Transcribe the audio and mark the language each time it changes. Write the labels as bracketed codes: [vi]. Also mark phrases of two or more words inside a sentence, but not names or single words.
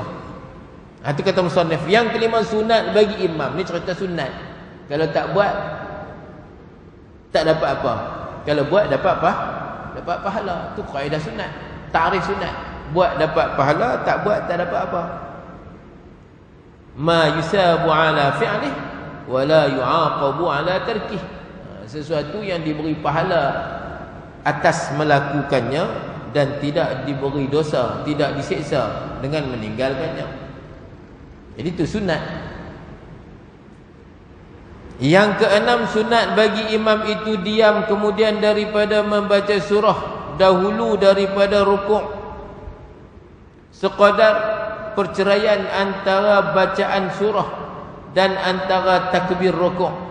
[ms] Itu kata musannif. Yang kelima, sunat bagi imam. Ni cerita sunat. Kalau tak buat tak dapat apa. Kalau buat dapat apa? Dapat pahala. Itu kaedah sunat, ta'rif sunat. Buat dapat pahala, tak buat tak dapat apa. [ar] ما يثاب على فعله ولا يعاقب على تركه. [ms] Sesuatu yang diberi pahala atas melakukannya dan tidak diberi dosa, tidak disiksa dengan meninggalkannya. Jadi itu sunat. Yang keenam, sunat bagi imam itu diam kemudian daripada membaca surah dahulu daripada rukuk, sekadar perceraian antara bacaan surah dan antara takbir rukuk,